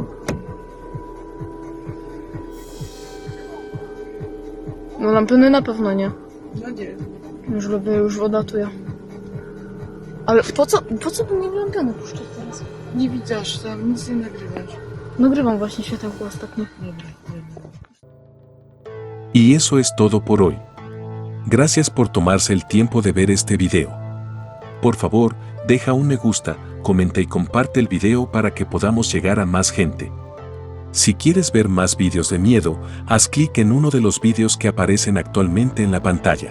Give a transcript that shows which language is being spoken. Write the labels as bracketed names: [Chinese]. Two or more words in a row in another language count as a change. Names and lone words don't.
[Polish] No lampiony na pewno nie. No nie. Już lubię, już odlatuję. Ale po co by mnie lampiony puszczać teraz? Nie widzisz tam, nic nie nagrywasz. Nagrywam właśnie światełko ostatnio. [Spanish] Y eso es todo por hoy. Gracias por tomarse el tiempo de ver este video. Por favor, deja un me gusta, comenta y comparte el video para que podamos llegar a más gente. Si quieres ver más vídeos de miedo, haz clic en uno de los vídeos que aparecen actualmente en la pantalla.